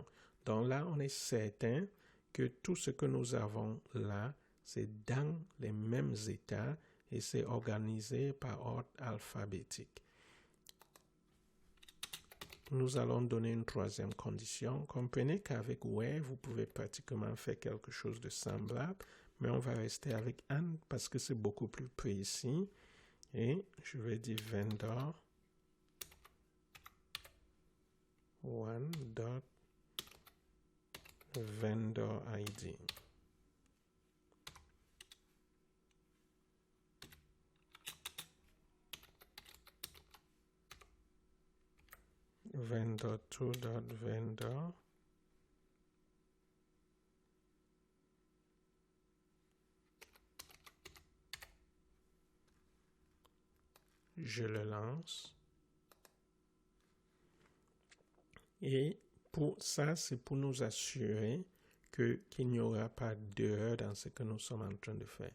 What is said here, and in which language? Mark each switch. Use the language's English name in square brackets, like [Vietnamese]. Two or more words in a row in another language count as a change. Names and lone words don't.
[French] Donc là on est certain que tout ce que nous avons là c'est dans les mêmes états et c'est organisé par ordre alphabétique. Nous allons donner une troisième condition. Comprenez qu'avec where, vous pouvez pratiquement faire quelque chose de semblable, mais on va rester avec and parce que c'est beaucoup plus précis. Et je vais dire [English] vendor 1 dot vendor ID. Vendor 2 dot vendor [French] je le lance et pour ça c'est pour nous assurer qu'il n'y aura pas d'erreur dans ce que nous sommes en train de faire.